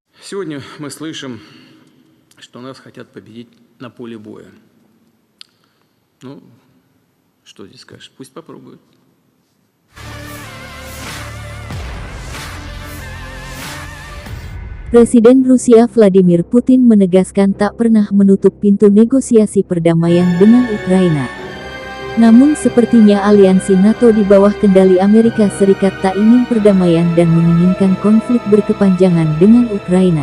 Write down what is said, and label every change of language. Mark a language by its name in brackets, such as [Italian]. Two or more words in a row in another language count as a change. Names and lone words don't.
[Russian] Сегодня мы слышим, что нас хотят победить на поле боя. Ну, что здесь скажешь? Пусть попробуют. [Indonesian] Presiden Rusia Vladimir Putin menegaskan tak pernah menutup pintu negosiasi perdamaian dengan Ukraina. Namun sepertinya aliansi NATO di bawah kendali Amerika Serikat tak ingin perdamaian dan menginginkan konflik berkepanjangan dengan Ukraina.